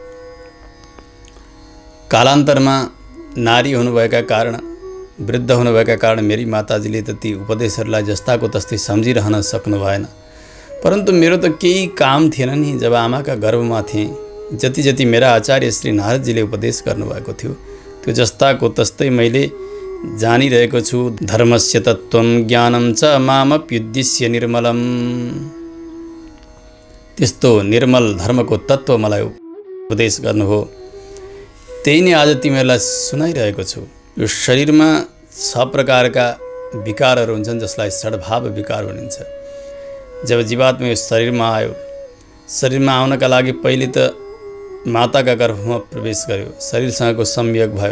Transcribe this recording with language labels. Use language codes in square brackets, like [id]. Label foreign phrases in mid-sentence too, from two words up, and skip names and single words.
[ne] कालान्तरमा नारी हुनुभएका कारण, वृद्ध हुनुभएका कारण मेरी माताजीले त ती उपदेशहरूलाई जस्ताको तस्तै सम्झिरहन सक्नु भएन। परन्तु मेरो त केही काम थिएन नि। जब आमाका गर्भमा थिएँ, जति जति मेरा आचार्य श्री नारदजीले उपदेश गर्नुभएको थियो त्यो जस्ताको तस्तै मैले जानिरहेको छु। [sa] धर्मस्य तत्त्वं ज्ञानं च मामप्युद्दिश्य निर्मलम्। [ne] त्यस्तो निर्मल धर्मको तत्त्व मलाई उपदेश गर्नुभयो। त्यही नै आज तिमीहरूलाई सुनाइरहेको छु। यो शरीरमा 6 प्रकारका विकारहरू हुन्छन् जसलाई षड्भाव विकार भनिन्छ। जब जीवात्मा यो शरीरमा आयो, शरीरमा आउनका लागि पहिले त माताका गर्भमा प्रवेश गर्यो, शरीरसँगको संयोग भयो।